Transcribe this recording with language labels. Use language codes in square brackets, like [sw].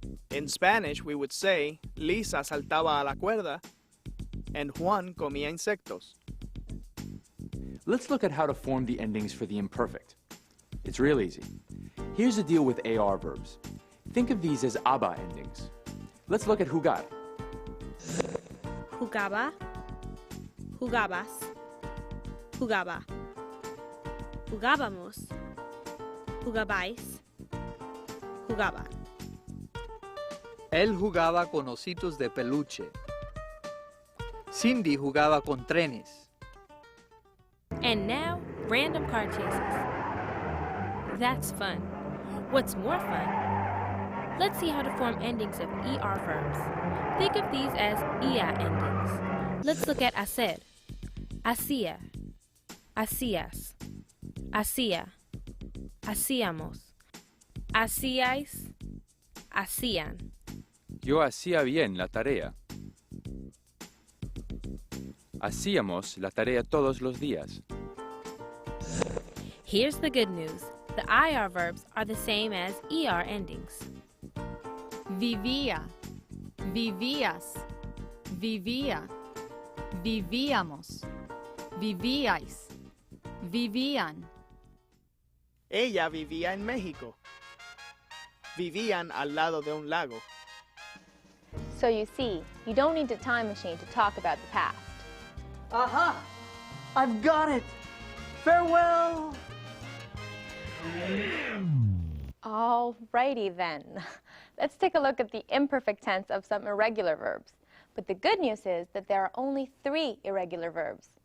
[en] In Spanish, we would say, [es] Lisa saltaba a la cuerda [en] and [es] Juan comía insectos. [en] Let's look at how to form the endings for the imperfect. It's real easy. Here's the deal with AR verbs. Think of these as aba endings. Let's look at jugar. [es] Jugaba, jugabas, jugaba, jugábamos, jugabais, jugaba. Él jugaba con ositos de peluche. Cindy jugaba con trenes. [en] And now, random car chases. That's fun. What's more fun? Let's see how to form endings of ER verbs. Think of these as IA endings. Let's look at hacer. [es] Hacía, hacías, hacía, hacíamos, hacíais, hacían. Yo hacía bien la tarea. Hacíamos la tarea todos los días. [en] Here's the good news. The IR verbs are the same as ER endings. [es] Vivía, vivías, vivía, vivíamos, vivíais, vivían. Ella vivía en México. Vivían al lado de un lago. [en] So you see, you don't need a time machine to talk about the past. Aha! I've got it! Farewell! Alrighty then. Let's take a look at the imperfect tense of some irregular verbs. But the good news is that there are only 3 irregular verbs.